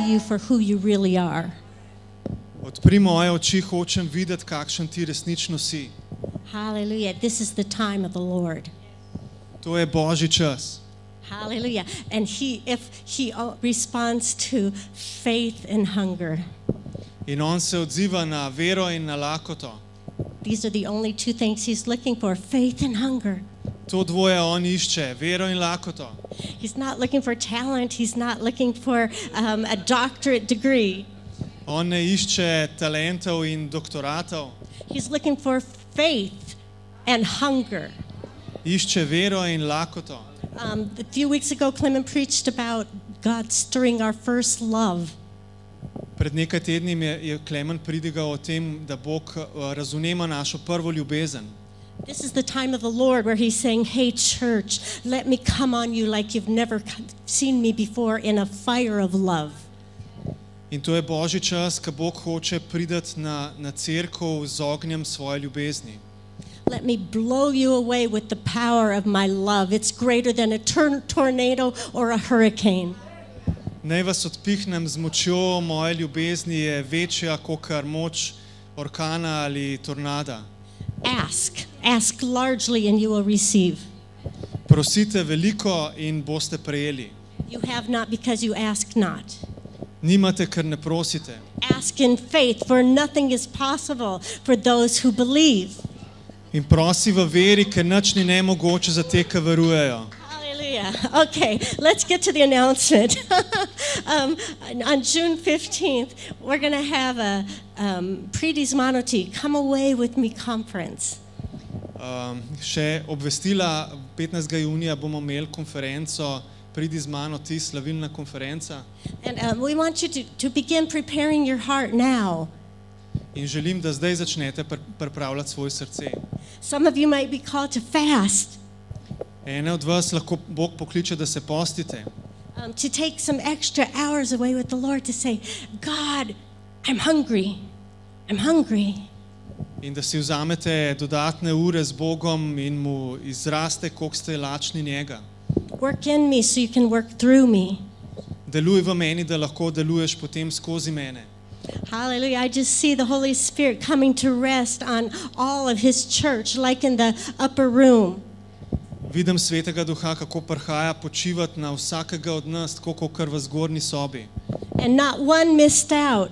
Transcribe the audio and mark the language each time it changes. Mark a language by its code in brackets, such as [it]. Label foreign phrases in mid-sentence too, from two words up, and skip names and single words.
[en] for who you really are. [sl] Odpri moje oči, hočem videti, kakšen ti resnično si. [en] Hallelujah. This is the time of the Lord. [sl] To je Božji čas. [en] Hallelujah. And if he responds to faith and hunger. [sl] In on se odziva na vero in na lakoto. [en] These are the only two things he's looking for, faith and hunger. [sl] To dvoje on išče, vero in lakoto. [en] He's not looking for talent. He's not looking for a doctorate degree. [sl] On ne išče talentov in doktoratov. [en] He's looking for faith and hunger. [sl] Išče vero in lakoto. [en] A few weeks ago, Clement preached about God stirring our first love. [sl] Pred nekaj tedni je Klemen pridigal o tem, da Bog razumema našo prvo ljubezen. [en] This is the time of the Lord where he's saying, hey church, let me come on you like you've never seen me before in a fire of love. [sl] In to je Božji čas, ko Bog hoče priti na cerkev z ognjem svoje ljubezni. [en] Let me blow you away with the power of my love. It's greater than a tornado or a hurricane. [sl] Naj vas odpihnem z močjo moje ljubezni je večja kakor moč orkana ali tornada. [en] Ask largely and you will receive. [sl] Prosite veliko in boste prejeli. [en] You have not because you ask not. [sl] Nimate, ker ne prosite. [en] Ask in faith, for nothing is possible for those who believe. [sl] In prosi v veri, ker nič ni nemogoče za te, ki verujejo. [en] Hallelujah. Okay, let's get to the announcement. On June 15th, we're going to have a Predismanoti, Come Away With Me conference. [sl] Še obvestila, 15. junija bomo imeli konferenco Predismanoti, slavilna konferenca. [en] And we want you to begin preparing your heart now. [sl] In želim, da zdaj začnete pripravljati svoje srce. [en] Some of you might be called to fast. [sl] Ene od vas lahko Bog pokliče, da se postite. [en] To take some extra hours away with the Lord to say, God, I'm hungry. I'm hungry. [sl] In da si vzamete dodatne ure z Bogom in mu izraste, koliko ste lačni njega. [en] Work in me so you can work through me. [sl] Deluj v meni, da lahko deluješ potem skozi mene. [en] Hallelujah. I just see the Holy Spirit coming to rest on all of his church, like in the upper room. [sl] Vidim Svetega Duha, kako prihaja počivati na vsakega od nas, tako kot v zgornji sobi. [en] And not one missed out.